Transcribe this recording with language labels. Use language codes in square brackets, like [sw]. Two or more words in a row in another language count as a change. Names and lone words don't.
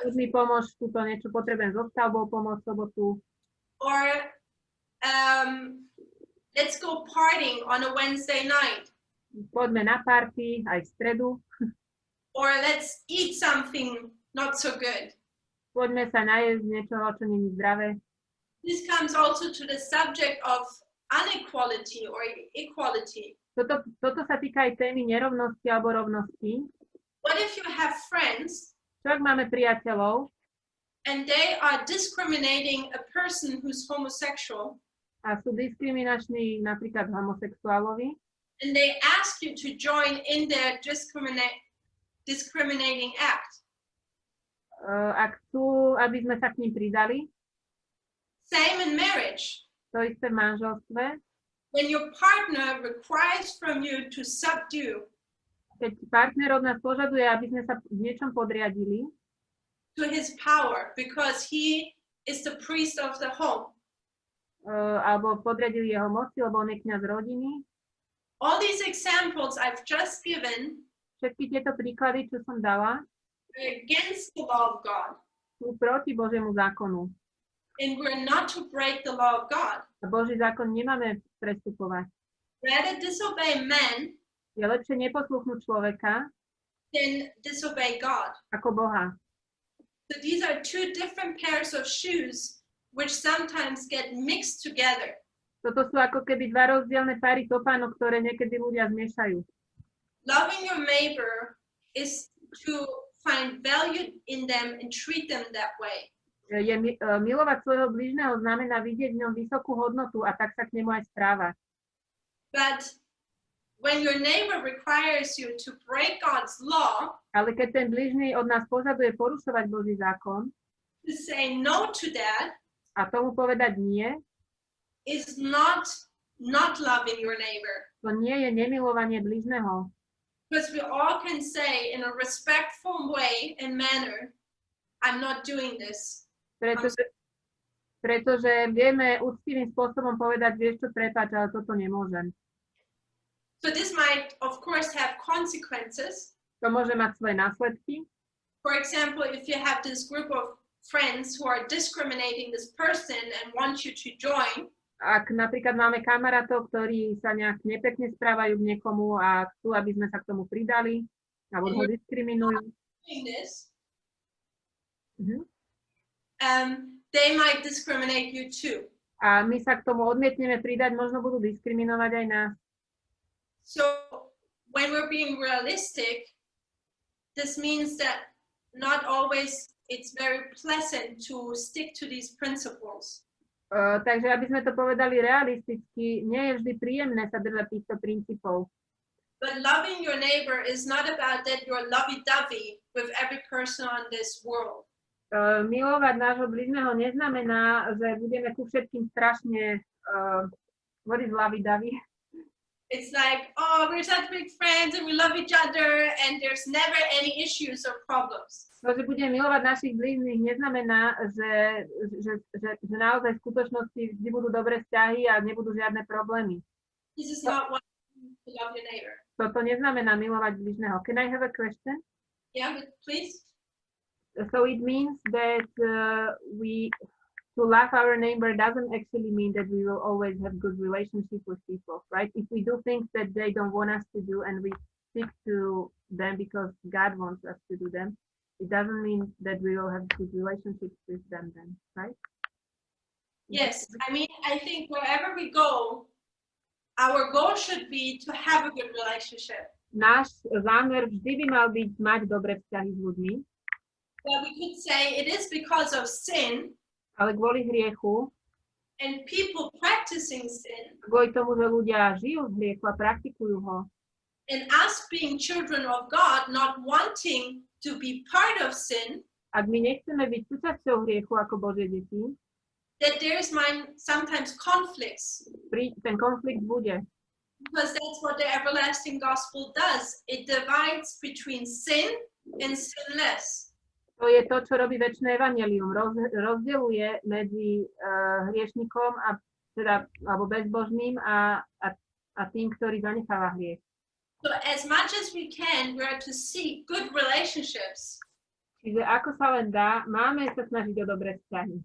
[sk] poď mi pomôcť, túto niečo potrebujem so stavbou pomôcť sobotu. [en] Or let's go partying on a Wednesday night. [sk] Poďme na party aj v stredu. [en] Or let's eat something not so good. [sk] Poďme sa najesť niečoho, čo nie je zdravé. [en] This comes also to the subject of inequality or equality. [sk] Toto sa týka aj témy nerovnosti alebo rovnosti. [en] What if you have friends [sk] Čo ak máme priateľov [en] and they are discriminating a person who's homosexual [sk] a sú diskriminační napríklad homosexuálovi [en] and they ask you to join in their discriminating act? [sk] a chcú, aby sme sa k ním pridali, [en] Same in marriage. [sk] to isté v manželstve, [en] When your partner requires from you to subdue [sk] keď partner od nás požaduje, aby sme sa v niečom podriadili, [en] to his power because he is the priest of the home. [sk] alebo podriadili jeho moci, lebo on je kňaz rodiny. [en] All these examples I've just given [sk] Všetky tieto príklady, čo som dala, [en] are against the law of God. [sk] sú proti Božiemu zákonu. [en] And we're not to break the law of God. [sk] A Boží zákon nemáme prestupovať. [en] Rather disobey men [sk] Je lepšie neposluchnúť človeka [en] than disobey God. [sk] ako Boha. [en] So these are two different pairs of shoes which sometimes get mixed together. [sk] Toto sú ako keby dva rozdielne páry topánok, ktoré niekedy ľudia zmiešajú. [en] Loving your neighbor is to find value in them and treat them that way. [sk] Milovať svojho blížneho znamená vidieť v ňom vysokú hodnotu a tak sa k nemu aj správať. [en] But when your neighbor requires you to break God's law, [sk] Ale keď ten blížny od nás požaduje porušovať Boží zákon [en] to say no to that [sk] a tomu povedať nie, [en] is not loving your neighbor. [sk] to nie je nemilovanie blížneho. [en] Because we all can say in a respectful way and manner, I'm not doing this. [sk] Pretože vieme úctivým spôsobom povedať, vieš čo, prepáč, ale toto nemôžem. [en] So this might, of course, have consequences. [sk] To môže mať svoje následky. [en] For example, if you have this group of friends who are discriminating this person and want you to join, [sk] Ak napríklad máme kamarátov, ktorí sa nejak nepekne správajú k niekomu a chcú, aby sme sa k tomu pridali, alebo ho diskriminujú, [en] this, Mhm. They might discriminate you too. [sk] A my sa k tomu odmietneme pridať, možno budú diskriminovať aj nás. [en] So when we're being realistic, this means that not always it's very pleasant to stick to these principles. [sk] Takže aby sme to povedali realisticky, nie je vždy príjemné sa držať týchto princípov. [en] But loving your neighbor is not about that you're lovey-dovey with every person on this world. [sk] Milovať nášho blížneho neznamená, že budeme ku všetkým strašne [en] what is lovey-dovey? It's like, oh, we're such big friends and we love each other and there's never any issues or problems. [sk] To, že budeme milovať našich blížnych, neznamená, že naozaj v skutočnosti vždy budú dobré vzťahy a nebudú žiadne problémy. [en] This is not what to love your neighbor. [sk] Toto neznamená milovať blížneho. [en] Can I have a question? Yeah, please. So it means that to love our neighbor doesn't actually mean that we will always have good relationship with people, right? If we do things that they don't want us to do and we stick to them because God wants us to do them, it doesn't mean that we will have good relationships with them then, right? Yes, I mean, I think wherever we go, our goal should be to have a good relationship. [sk] Náš zámer vždy by mal byť mať dobré vzťahy s ľuďmi. [en] But we could say it is because of sin. [sk] Ale kvôli hriechu, [en] and people practicing sin, [sk] kvôli tomu, že ľudia žijú v hriechu a praktikujú ho, [en] and us being children of God, not wanting to be part of sin, [sk] ak my nechceme byť súčasťou hriechu ako Božie deti, [en] that there's sometimes conflicts. [sk] Ten konflikt bude. [en] Because that's what the everlasting gospel does. It divides between sin and sinless. [sk] To je to, čo robí večné evanjelium. Rozdeľuje medzi hriešnikom alebo bezbožným a tým, ktorý zanecháva hriech. [en] So as much as we can, we are to seek good relationships. [sk] Čiže ako sa len dá, máme sa snažiť o dobré vzťahy.